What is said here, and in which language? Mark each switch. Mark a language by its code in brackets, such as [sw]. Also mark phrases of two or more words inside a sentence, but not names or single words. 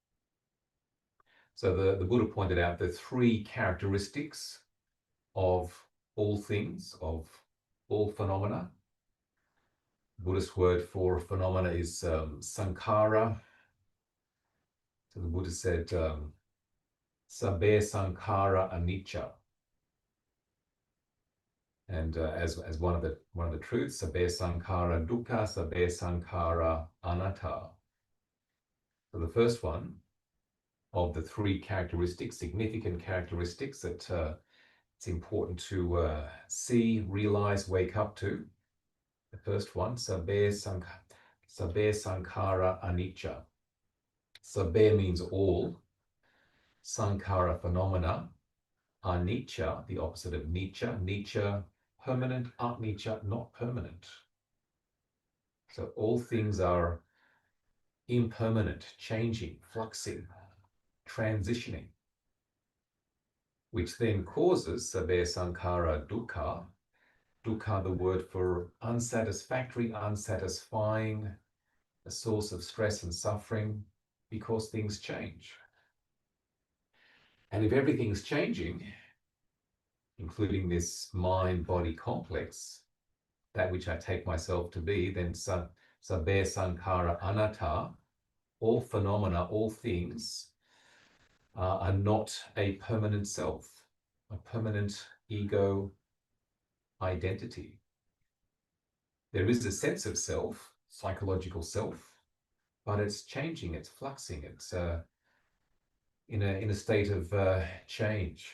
[en] So the Buddha pointed out the 3 characteristics of all things, of all phenomena. The Buddhist word for phenomena is sankhara. So the Buddha said, [pi] sabbe sankhara anicca. [en] And as one of the truths, [pi] sabbe sankhara dukkha, sabbe sankhara anattā. [en] So the first one of the 3 characteristics, significant characteristics that it's important to see, realize, wake up to. The first one, [pi] sabbe sankhara anicca. [en] Sabbe means all. sankhara phenomena, anicca, the opposite of nicca, nicca permanent, anicca not permanent. So all things are impermanent, changing, fluxing, transitioning, which then causes [pi] sabbe sankhara dukkha. [en] Dukkha, the word for unsatisfactory, unsatisfying, a source of stress and suffering, because things change. And if everything's changing, including this mind-body complex, that which I take myself to be, then [pi] sabbe sankhara anattā, [en] all phenomena, all things are not a permanent self, a permanent ego identity. There is a sense of self, psychological self, but it's changing, it's fluxing, it's in a state of change.